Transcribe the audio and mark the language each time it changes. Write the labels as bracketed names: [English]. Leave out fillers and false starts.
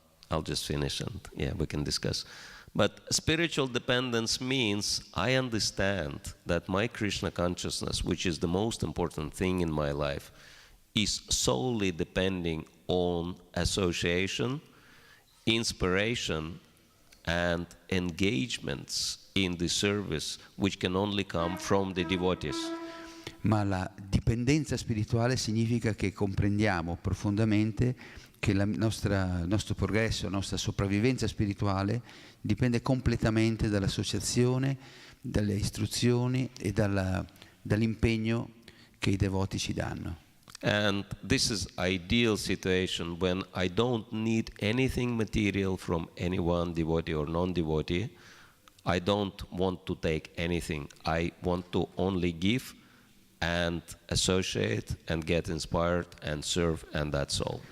[English] I'll just finish and we can discuss. But spiritual dependence means I understand that my Krishna consciousness, which is the most important thing in my life, is solely depending on association, inspiration, and engagements in the service, which can only come from the devotees. [Italian] Ma la dipendenza spirituale significa che comprendiamo profondamente che il nostro progresso, la nostra sopravvivenza spirituale dipende completamente dall'associazione, dalle istruzioni e dall'impegno che i devoti ci danno. [English] And this is ideal situation when I don't need anything material from anyone, devotee or non-devotee. I don't want to take anything. I want to only give and associate and get inspired and serve, and that's all.